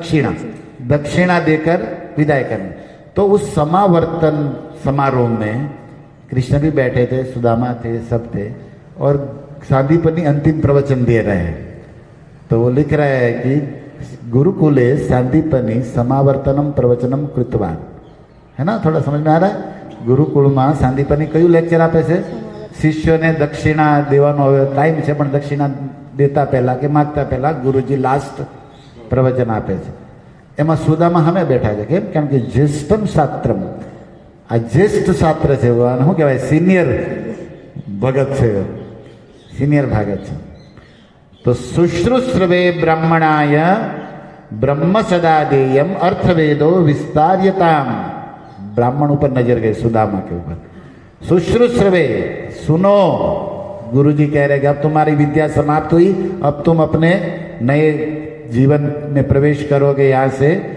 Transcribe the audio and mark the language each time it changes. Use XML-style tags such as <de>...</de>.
<hi>दक्षिणा देकर विदाई करना। तो उस समावर्तन समारोह में कृष्ण भी बैठे थे, सुदामा थे, सब थे, और सांदीपनि अंतिम प्रवचन दे रहे हैं। तो वो लिख रहे हैं कि</hi> <sa>गुरुकुले सांदीपनि समावर्तनम प्रवचनम कृतवान,</sa> <hi>है ना? थोड़ा समझ में आ रहा है? गुरुकुल में सांदीपनि क्यों लेक्चर</hi> <gu>आपे छे?</gu> <hi>शिष्यों ने दक्षिणा</hi> <gu>देવાનો टाइम છે, પણ દક્ષિણા દેતા પહેલા કે માગતા પહેલા ગુરુજી લાસ્ટ પ્રવચન આપે છે। એમાં સુદામા સામે બેઠા છે, કેમ? કેમ કે જ્યેષ્ઠમ શાસ્ત્રમ, આ જ્યેષ્ઠ શાસ્ત્ર છે, શું કહેવાય? સિનિયર ભગત છે, સિનિયર ભાગત છે।</gu> <sa>તો શુશ્રુશ્રવે બ્રાહ્મણાય ब्रह्म सदा देयम अर्थवेदो विस्तार्यताम।</sa> <hi>ब्राह्मण ऊपर नजर गए, सुदामा के ऊपर। शुश्रूषवे, सुनो, गुरुजी कह रहे कि अब तुम्हारी विद्या समाप्त हुई, अब तुम अपने नए जीवन में प्रवेश करोगे यहां से।</hi>